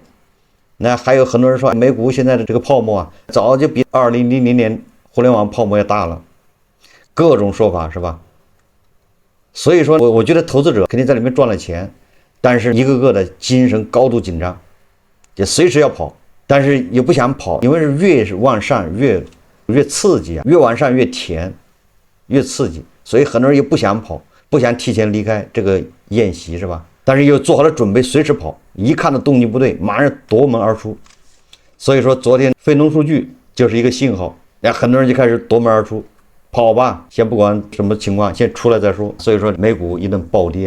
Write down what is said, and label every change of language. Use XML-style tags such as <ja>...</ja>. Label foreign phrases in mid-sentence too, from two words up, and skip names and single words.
<zh>那還有很多人說美股現在的這個泡沫啊，早就比2000年互聯網泡沫要大了，各種說法是吧？所以說我覺得投資者肯定在裡面賺了錢。但是一個個的精神高度緊張，也隨時要跑，但是也不想跑，因为是越往上越刺激啊，越往上越甜，越刺激，所以很多人也不想跑，不想提前離開這個宴席是吧？但是又做好了準備，隨時跑，一看到動靜不對，馬上奪門而出。所以說昨天非農數據就是一個信號，那很多人就開始奪門而出。跑吧，先不管什麼情況，先出來再說。所以說美股一頓暴跌。</zh>